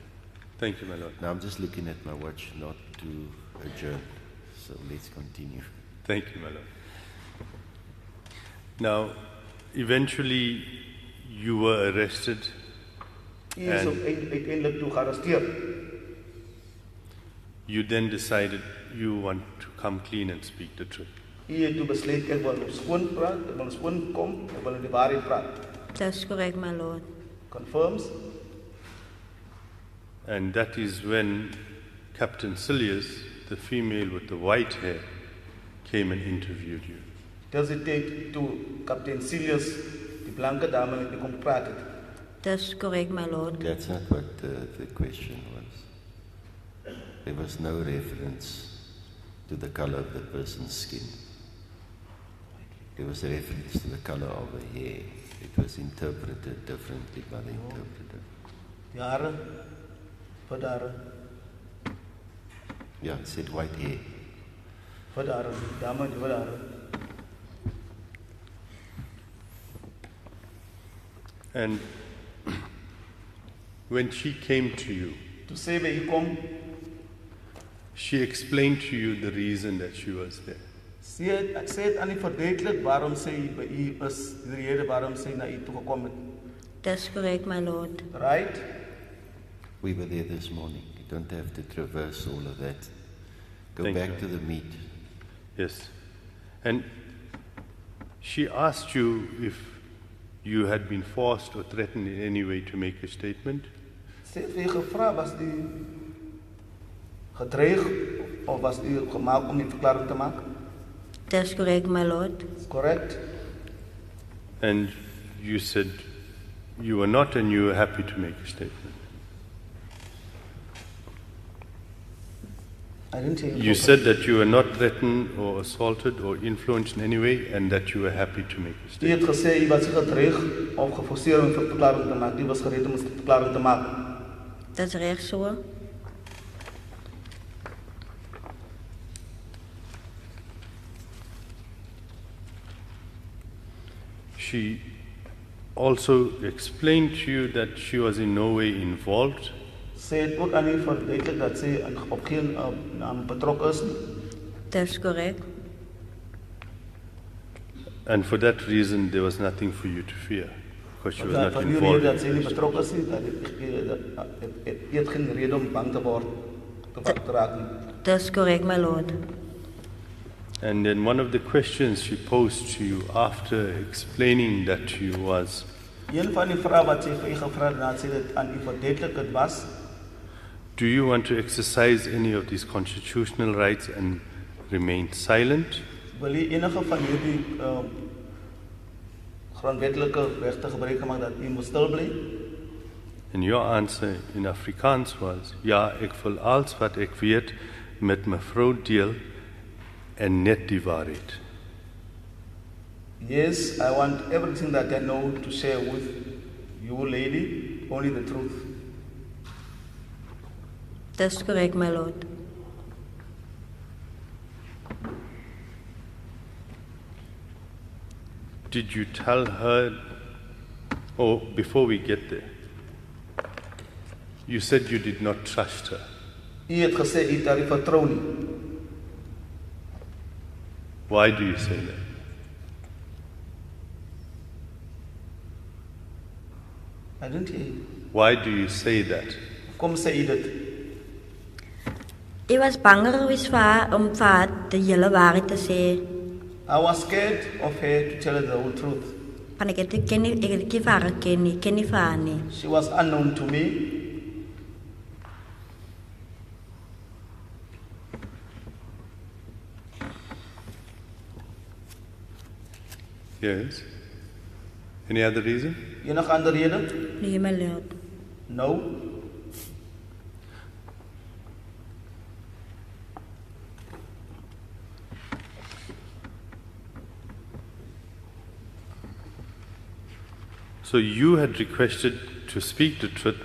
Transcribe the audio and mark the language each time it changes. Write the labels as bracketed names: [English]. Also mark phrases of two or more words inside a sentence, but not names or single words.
[English] Thank you, my lord. Now I'm just looking at my watch, not to adjourn. So let's continue. Thank you, my lord. Now, eventually you were arrested. [Afrikaans] Hy is uiteindelik toe gearresteer. [English] You then decided you want to come clean and speak the truth. [Afrikaans] Hy het toe besluit ek wil skoon praat, ek wil skoon kom, ek wil die waarheid praat. [English] That's correct, my lord. Confirms. And that is when Captain Silius, the female with the white hair, came and interviewed you. [Afrikaans] Dis die tyd toe Kaptein Silius, die blanke dame met my kom praat het. [English] That's correct, my lord. That's not what the question was. There was no reference to the color of the person's skin. There was a reference to the color of her hair. It was interpreted differently by the interpreter. [Afrikaans] Die hare, vir die hare, [English] Yeah, it said white hair. [Afrikaans] vir die hare, dame die vir die hare. [English] And when she came to you, [Afrikaans] Toe sê by hy kom, [English] she explained to you the reason that she was there. [Afrikaans] ek sê het aan die verduidelik waarom sy by u is, die rede waarom sy na u toe gekom het. [English] That's correct, my lord. Right? We were there this morning. You don't have to traverse all of that. Go Thank back you. to the meat. Yes. And she asked you if you had been forced or threatened in any way to make a statement. [Afrikaans] Sy het vir u gevra, was u gedreig of was u gemaak om die verklaring te maak? [English] That's correct, my lord. Correct? And you said you were not and you were happy to make a statement. I didn't hear You said that you were not threatened or assaulted or influenced in any way and that you were happy to make a [Afrikaans] U [English] statement. [Afrikaans] het gesê u was nie gedreig of geforseer om 'n verklaring te maak. U was gereed om 'n verklaring te maak. That's reg so. [English] She also explained to you that she was in no way involved [Afrikaans] Sy het ook aan u verduidelik dat sy op geen naam betrokke is nie. [English] That's correct. and for that reason there was nothing for you to fear because she was not [Afrikaans] Van die rede [English] involved. [Afrikaans] dat sy nie betrokke is nie, dat het geen rede om bang te word te raak nie. [English] That's correct, my lord. And then one of the questions she posed to you after explaining that to you was, [Afrikaans] Een van die vrae wat sy vir u gevra het nadat sy dit aan u verduidelik het was, [English] do you want to exercise any of these constitutional rights and remain silent? [Afrikaans] wil u enige van hierdie grondwetlike regte gebruik maak dat u moet stil bly? [English] And your answer in Afrikaans was, [Afrikaans] ja, ek wil alles wat ek weet met mevrou deel en net die waarheid. [English] Yes, I want everything that I know to share with you, lady, only the truth. That's correct, my lord. Did you tell her, oh, before we get there, you said you did not trust her. [Afrikaans] U het gesê u het haar nie vertrou nie. [English] Why do you say that? I didn't hear you. Why do you say that? [Afrikaans] Kom sê u dit. Ek was banger geweest vir haar om vir haar die hele waarheid te sê. [English] I was scared of her to tell her the whole truth. [Afrikaans] Want ek het nie vir haar geken nie, ken nie vir haar nie. [English] She was unknown to me. Yes. Any other reason? [Afrikaans] Enige ander rede? Nee, [English] my lord. No. So you had requested to speak the truth.